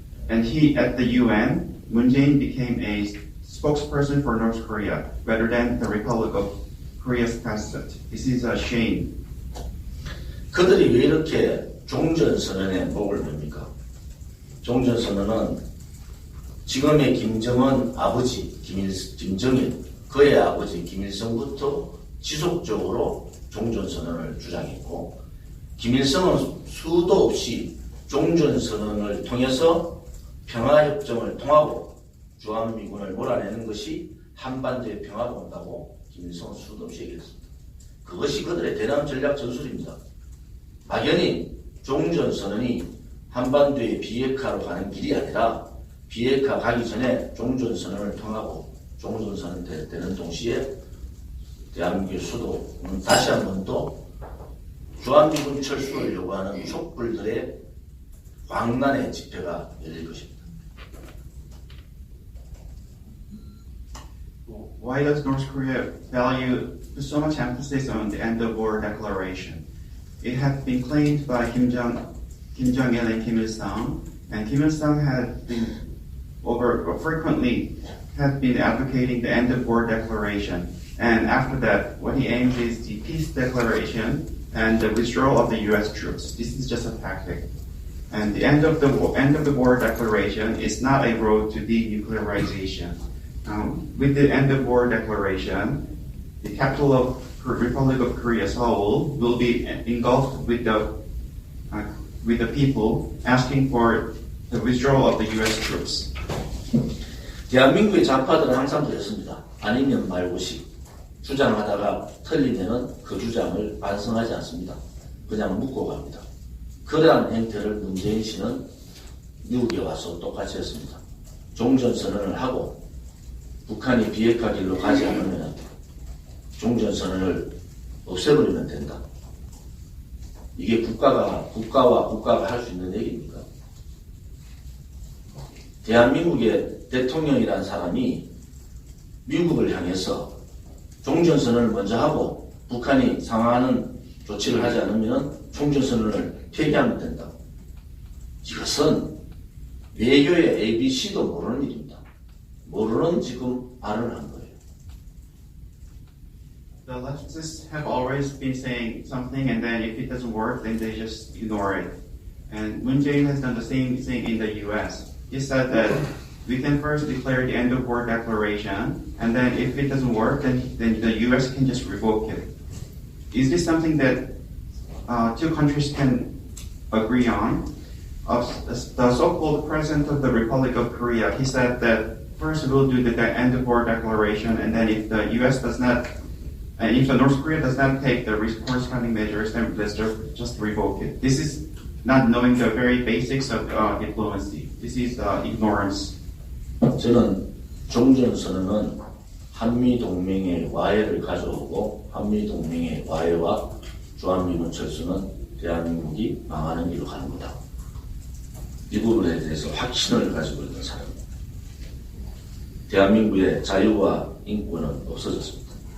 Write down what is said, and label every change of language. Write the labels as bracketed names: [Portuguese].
[English] And at the UN, Moon Jae-in became a spokesperson for North Korea rather than the Republic of Korea's president. This is a shame. [Korean] 그들이 왜 이렇게 종전선언에 목을 맵니까? 종전선언은 지금의 김정은 아버지 김정일, 그의 아버지 김일성부터 지속적으로 종전선언을 주장했고 김일성은 수도 없이 종전선언을 통해서 평화협정을 통하고 주한미군을 몰아내는 것이 한반도의 평화가 온다고 김일성은 수도 없이 얘기했습니다. 그것이 그들의 대남 전략 전술입니다. 막연히 종전선언이 한반도의 비핵화로 가는 길이 아니라 비핵화 가기 전에 종전선언을 통하고 종전선언 되는 동시에 대한민국의 수도는 다시 한 번 또 주한미군 철수를 요구하는 촛불들의 광란의 집회가 열릴 것입니다. [English] Why does North Korea value so much emphasis on the end of war declaration? It had been claimed by Kim Jong-il and Kim Il-sung, and Kim Il-sung had been frequently advocating the end of war declaration. And after that, what he aims is the peace declaration and the withdrawal of the U.S. troops. This is just a tactic. And the end of the war declaration is not a road to denuclearization. With the end of war declaration, the capital of Republic of Korea, Seoul, will be engulfed with the people asking for the withdrawal of the U.S. troops. [Korean] 대한민국의 좌파들은 항상 그랬습니다. 아니면 말고시 주장하다가 틀리면은 그 주장을 반성하지 않습니다. 그냥 묻고 갑니다. 그러한 행태를 문재인 씨는 미국에 와서 똑같이 했습니다. 종전선언을 하고 북한이 비핵화 길로 가지 않으면 종전선언을 없애버리면 된다. 이게 국가와 국가가 할 수 있는 얘기입니까? 대한민국의 대통령이라는 사람이 미국을 향해서 종전선언을 먼저 하고 북한이 상황하는 조치를 하지 않으면 종전선언을 폐기하면 된다. 이것은 외교의 ABC도 모르는 일입니다. 모르는 지금 발언을 한 거예요. [English] The leftists have always been saying something, and then if it doesn't work, then they just ignore it. And Moon Jae-in has done the same thing in the U.S. He said that we can first declare the end of war declaration, and then if it doesn't work, then the U.S. can just revoke it. Is this something that two countries can agree on? The so-called president of the Republic of Korea, he said that first we'll do the end of war declaration, and then if the U.S. does not, and if the North Korea does not take the corresponding measures, then let's just revoke it. This is not knowing the very basics of diplomacy. This is ignorance. [Korean] 저는 종전선언은 한미동맹의 와해를 가져오고 한미동맹의 와해와 주한미군 철수는 대한민국이 망하는 길로 가는 거다. 이 부분에 대해서 확신을 가지고 있는 사람입니다. 대한민국의 자유와 인권은 없어졌습니다.